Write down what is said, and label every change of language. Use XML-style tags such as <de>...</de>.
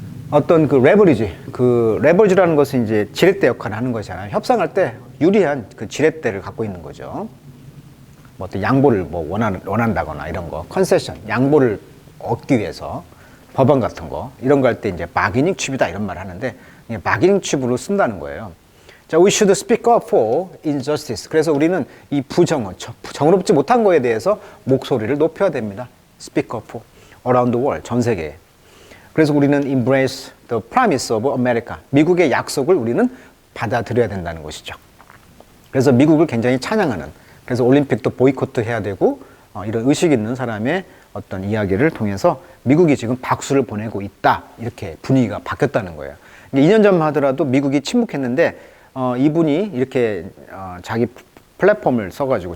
<ko>어떤 그 레버리지라는 것은 이제 지렛대 역할을 하는 것이잖아요. 협상할 때 유리한 그 지렛대를 갖고 있는 거죠. 뭐 어떤 양보를 뭐 원한다거나 이런 거, 컨세션, 양보를 얻기 위해서 법안 같은 거 이런 거 할 때 이제 바게닝 칩이다 이런 말을 하는데 바게닝 칩으로 쓴다는 거예요.</ko> <en>자, we should speak up for injustice.</en> <ko>그래서 우리는 이 정의롭지 못한 거에 대해서 목소리를 높여야 됩니다.</ko> <en>Speak up for around the world,</en> <ko>전 세계에. 그래서 우리는</ko> <en>embrace the promise of America.</en> <ko>미국의 약속을 우리는 받아들여야 된다는 것이죠. 그래서 미국을 굉장히 찬양하는, 그래서 올림픽도 보이콧 해야 되고 이런 의식 있는 사람의 어떤 이야기를 통해서 미국이 지금 박수를 보내고 있다. 이렇게 분위기가 바뀌었다는 거예요. 2년 전만 하더라도 미국이 침묵했는데 이분이 이렇게 자기 플랫폼을 써가지고 즉 신발을 써서 계속 그 홍보하다 보니까 이제</ko>